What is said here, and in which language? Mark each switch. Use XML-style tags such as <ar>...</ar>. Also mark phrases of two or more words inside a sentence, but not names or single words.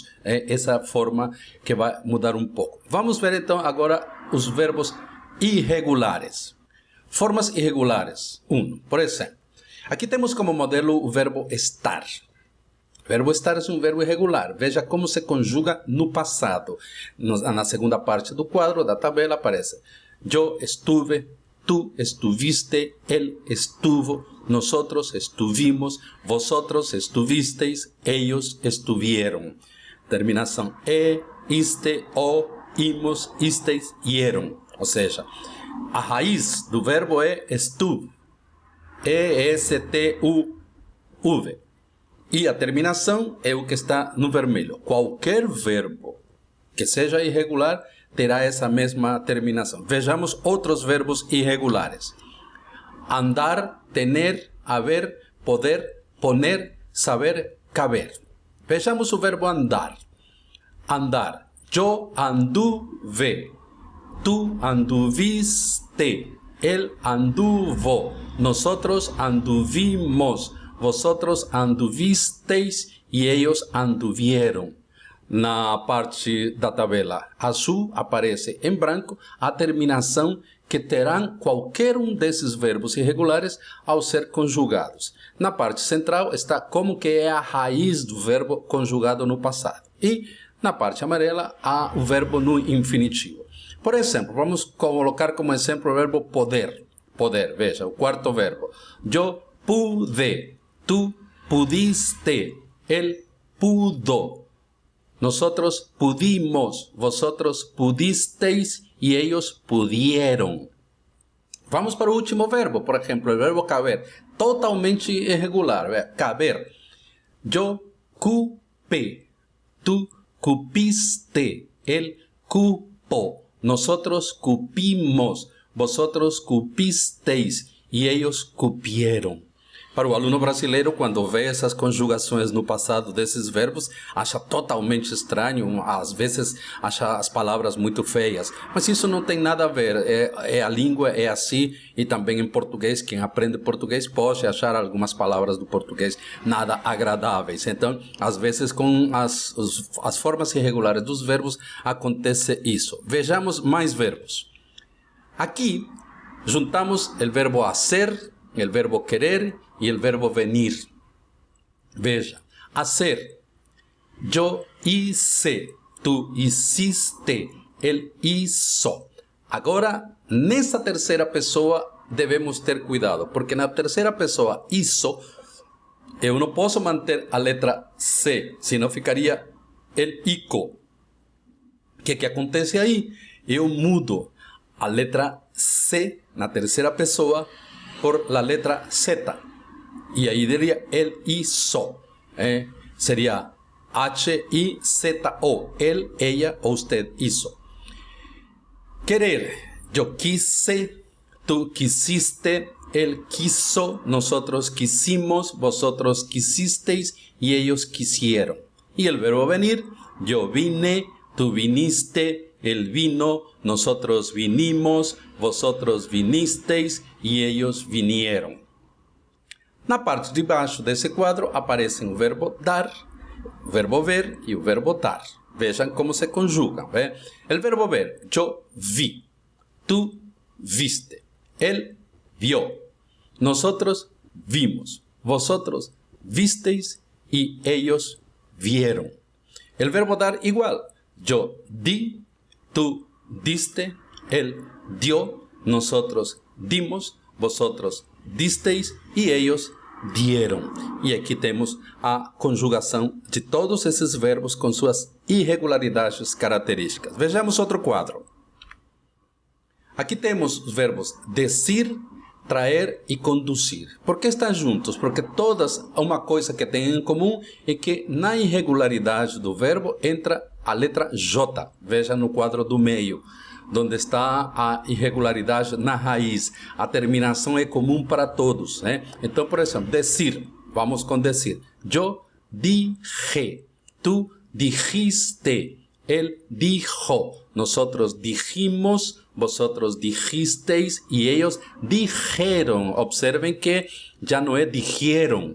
<pt>Essa forma que vai mudar um pouco. Vamos ver então agora os verbos irregulares. Formas irregulares. 1. Por exemplo, aqui temos como modelo o verbo estar. O verbo estar é um verbo irregular. Veja como se conjuga no passado. Na segunda parte do quadro, da tabela, aparece:</pt> <es>yo estuve, tú estuviste, él estuvo, nosotros estuvimos, vosotros estuvisteis, ellos estuvieron.</es> <pt>Terminação iste, o, imos, isteis, ieron. Ou seja, a raiz do verbo é estuve. E-S-T-U-V. E a terminação é o que está no vermelho. Qualquer verbo que seja irregular terá essa mesma terminação. Vejamos outros verbos irregulares. Andar,</pt> <es>tener, haber, poder, poner, saber, caber.</es> <pt>Vejamos o verbo andar. Andar.</pt> <es>Yo anduve. Tú anduviste. Él anduvo. Nosotros anduvimos. Vosotros anduvisteis e ellos anduvieron.</es> <pt>Na parte da tabela azul aparece em branco a terminação que terão qualquer um desses verbos irregulares ao ser conjugados. Na parte central está como que é a raiz do verbo conjugado no passado. E na parte amarela há o verbo no infinitivo. Por exemplo, vamos colocar como exemplo o verbo poder. Poder, veja, o quarto verbo.</pt> <es>Yo pude. Tú pudiste, él pudo. Nosotros pudimos, vosotros pudisteis y ellos pudieron.</es> <pt>Vamos para o último verbo, por exemplo, o verbo caber. Totalmente irregular. Caber.</pt> <es>Yo cupé, tú cupiste, él cupó. Nosotros cupimos, vosotros cupisteis y ellos cupieron.</es> <pt>Para o aluno brasileiro, quando vê essas conjugações no passado desses verbos, acha totalmente estranho, às vezes acha as palavras muito feias. Mas isso não tem nada a ver, a língua é assim, e também em português, quem aprende português pode achar algumas palavras do português nada agradáveis. Então, às vezes com as formas irregulares dos verbos acontece isso. Vejamos mais verbos. Aqui, juntamos o verbo hacer, o verbo querer</pt> <es>y el verbo venir.</es> <pt>Veja, hacer.</pt> <es>Yo hice, tú hiciste, él hizo.</es> <pt>Agora, nessa terceira pessoa, devemos ter cuidado, porque na terceira pessoa, hizo, eu não posso manter a letra C, senão ficaria</pt> <es>el ico.</es> <pt>O que acontece aí? Eu mudo a letra C na terceira pessoa por</pt> <es>la letra Z. Y ahí diría él hizo. Sería H-I-Z-O. Él, ella o usted hizo. Querer. Yo quise, tú quisiste, él quiso, nosotros quisimos, vosotros quisisteis y ellos quisieron. Y el verbo venir. Yo vine, tú viniste, él vino, nosotros vinimos, vosotros vinisteis y ellos vinieron.</es> <pt>Na parte de baixo desse quadro aparecem o verbo dar, o verbo ver e o verbo dar. Vejam como se conjugam. O verbo ver,</pt> <es>yo vi, tú viste, él vio, nosotros vimos, vosotros visteis y ellos vieron. El verbo dar igual, yo di, tú diste, él dio, nosotros dimos, vosotros disteis e ellos dieron.</es> <pt>E aqui temos a conjugação de todos esses verbos com suas irregularidades características. Vejamos outro quadro. Aqui temos os verbos</pt> <es>decir, traer</es> <pt>e conduzir. Por que estão juntos? Porque todas, uma coisa que têm em comum é que na irregularidade do verbo entra a letra J. Veja no quadro do meio, onde está a irregularidade na raiz. A terminação é comum para todos. Então, por exemplo,</pt> <es>decir. Vamos com decir. Yo dije. Tú dijiste. Él dijo. Nosotros dijimos. Vosotros dijisteis. Y ellos dijeron. Observen que ya no es dijeron.</es>